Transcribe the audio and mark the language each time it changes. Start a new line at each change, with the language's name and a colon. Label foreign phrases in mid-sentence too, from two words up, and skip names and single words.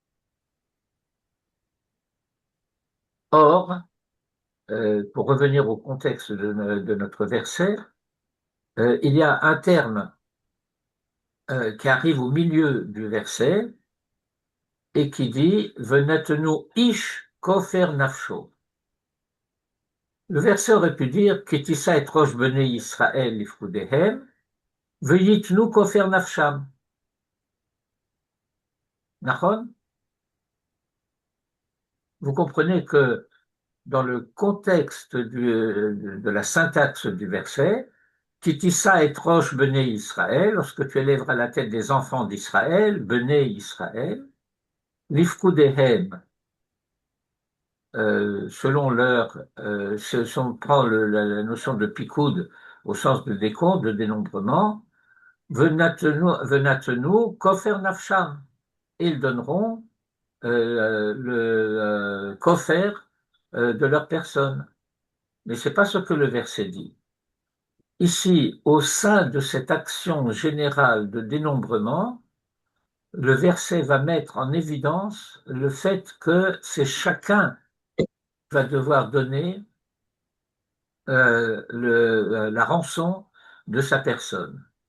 French: Or, pour revenir au contexte de notre verset, il y a un terme qui arrive au milieu du verset et qui dit
Hebrew: ונתנו איש כפר נפשו.
French: Le verset aurait pu dire
Hebrew: כי תשא את ראש בני ישראל לפקדיהם ויתנו כפר נפשם. Nachon?
French: Vous comprenez que dans le contexte de la syntaxe du verset,
Hebrew: כי תשא את ראש בני ישראל,
French: lorsque tu élèveras la tête des enfants d'Israël,
Hebrew: בני ישראל,
French: lifkudehem, selon leur, si on prend la notion de pikoud au sens de décompte, de dénombrement,
Hebrew: ונתנו כפר נפשם.
French: Et ils donneront le kofer de leur personne. Mais c'est pas ce que le verset dit. Ici, au sein de cette action générale de dénombrement, le verset va mettre en évidence le fait que c'est chacun qui va devoir donner la rançon de sa personne.